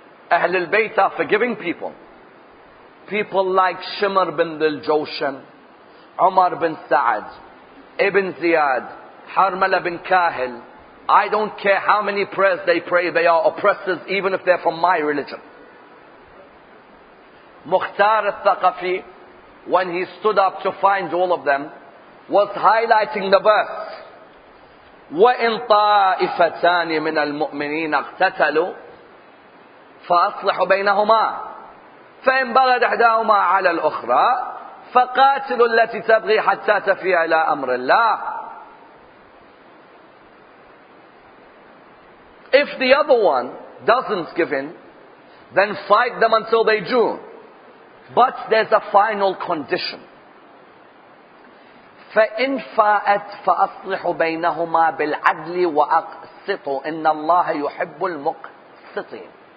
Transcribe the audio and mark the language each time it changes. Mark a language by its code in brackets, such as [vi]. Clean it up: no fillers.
[en] Ahl al-Bayt are forgiving people. People like Shimr bin al-Jawshan, Umar bin Sa'ad, Ibn Ziyad, Harmala bin Kahil. I don't care how many prayers they pray, they are oppressors even if they're from my religion. Mukhtar al-Thaqafi, when he stood up to find all of them, was highlighting the verse, [ar] وَإِن طَائِفَتَانِ مِنَ الْمُؤْمِنِينَ اقْتَتَلُوا فَأَصْلِحُوا بَيْنَهُمَا فَإِن بَغَتْ إِحْدَاهُمَا عَلَى الْأُخْرَى فَقَاتِلُوا الَّتِي تَبْغِي حَتَّى تَفِيَ إِلَى أَمْرِ اللَّهِ. [en] If the other one doesn't give in, then fight them until they do. But there's a final condition. [ar] فَإِنْ فَاءَتْ فَأَصْلِحُوا بَيْنَهُمَا بِالْعَدْلِ وَأَقْسِطُوا إِنَّ اللَّهَ يُحِبُّ الْمُقْسِطِينَ.